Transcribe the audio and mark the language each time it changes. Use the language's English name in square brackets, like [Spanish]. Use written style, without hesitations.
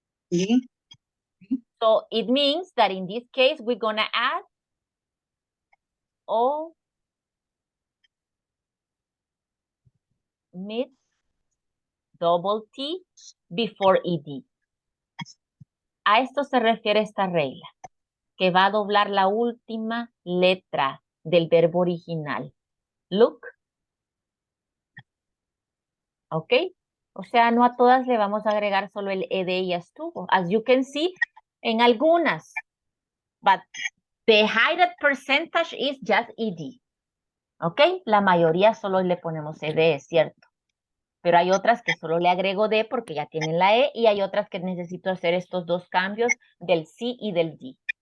[English] D. So it means that in this case, we're gonna add O mid double T before ED. [Spanish] A esto se refiere esta regla, que va a doblar la última letra del verbo original. [English] Look. [Spanish] ¿Ok? O sea, no a todas le vamos a agregar solo el ed y ya estuvo. [English] As you can see, [Spanish] en algunas. [English] But the higher percentage is just ed. ¿Ok? [Spanish] La mayoría solo le ponemos ed, es cierto. Pero hay otras que solo le agrego D porque ya tienen la E y hay otras que necesito hacer estos dos cambios del C y del D.